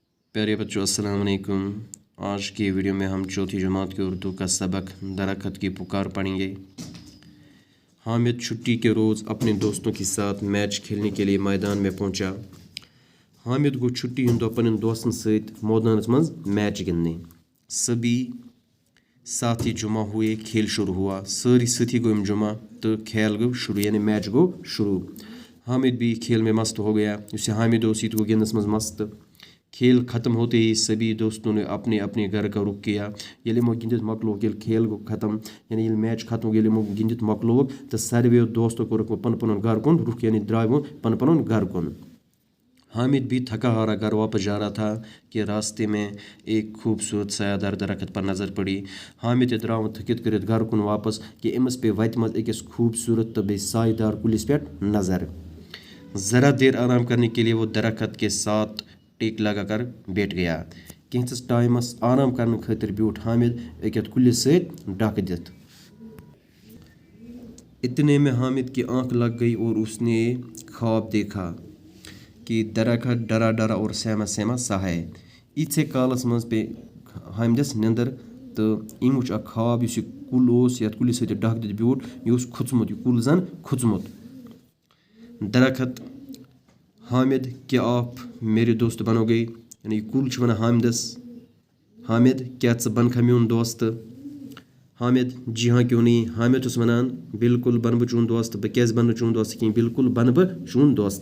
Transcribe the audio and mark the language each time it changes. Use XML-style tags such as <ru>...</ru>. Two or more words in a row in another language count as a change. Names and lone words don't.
<ur>پیارے بچوں السلام علیکم۔ آج کی ویڈیو میں ہم چوتھی جماعت کے اردو کا سبق درخت کی پکار پڑھیں گے. حامد چھٹی کے روز اپنے دوستوں کے ساتھ میچ کھیلنے کے لیے میدان میں پہنچا.</ur> <ks>हामिद गो छुट्टी हंद अपन दोस्तन सत मैदान मज मैच गिंदने।</ks> <ur>سبھی ساتھی جمع ہوئے، کھیل شروع ہوا.</ur> <ks>सारी साथी गो जुमा तो खेल गो शुरू, यानी मैच गो शुरू।</ks> <ur>حامد بھی کھیل میں مست ہو گیا.</ur> <ks>उसे हामिद गो गिंदस मज मस्त।</ks> <ur>کھیل ختم ہوتے ہی سبھی دوستوں نے اپنے اپنے گھر کا رخ کیا.</ur> <ks>ये मो गिंदित मकलोग, ये खेल गो ख़त्म, यानी ये मैच ख़त्म ये मो गिंदित मकलोग तो सारे दोस्तों को रुख पन पन घर कुन रुख, यानी द्राव पन पन घर कुन।</ks> <ur>حامد بھی تھکا ہارا گھر واپس جا رہا تھا کہ راستے میں ایک خوبصورت سایہ دار درخت پر نظر پڑی.</ur> <ks>हामिद द्राव थकित कर घर कुन वापस कि अमस पे वत मज अकिस खूबसूरत तो बे सायदार कुलिस पे नज़र।</ks> <ur>ذرا دیر آرام کرنے کے لیے وہ درخت کے ساتھ ٹیک لگا کر بیٹھ گیا.</ur> <ks>कैंसस टाइमस आराम करने खातिर ब्यूट हामिद एक कुलिस से ढक दित।</ks> <ur>اتنے میں حامد کی آنکھ لگ گئی اور اس نے خواب دیکھا کہ درخت ڈرا ڈرا اور سہما سہما سا ہے.</ur> <ks>इतने कालस मज पे हामिदस नंदर तो इन वो ख्वाब इस कुल या कुलिस से ढक दित ब्यूट, यह खुचमुत, यह कुल जन खुचमुत।</ks> <ur>درخت حامد کیا آپ میرے دوست بنو گے,</ur> <ks>यानी कुल वन हामिदस, हामिद क्या बन मेन दोस्त।</ks> <ur>حامد جی ہاں کیوں نہیں.</ur> <ks>हामिद वनान बिल्कुल बन बह चून दोस्त, बह क्या बन चून दोस्त कहीं, बिल्कुल बन बह चून दोस्त।</ks>